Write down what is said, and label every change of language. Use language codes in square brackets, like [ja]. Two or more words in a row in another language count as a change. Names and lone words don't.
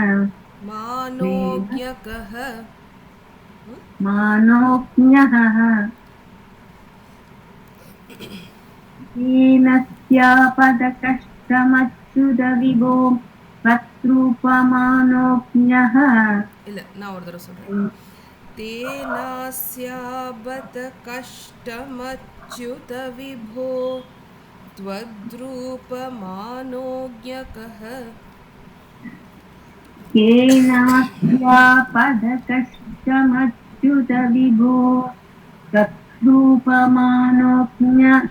[sa] मानोज्ञकः मानोज्ञः तेनस्यापदकष्टमच्युत विभो तत्रूपमानोज्ञः [ta] இல்ல நான் ஒரு தடவை சொல்றேன் [sa] तेनास्याबत कष्टमच्युत विभो त्वद्रूपमानोज्ञकः केनास्यापदकष्टमच्युत विभो तत्रूपमानोज्ञः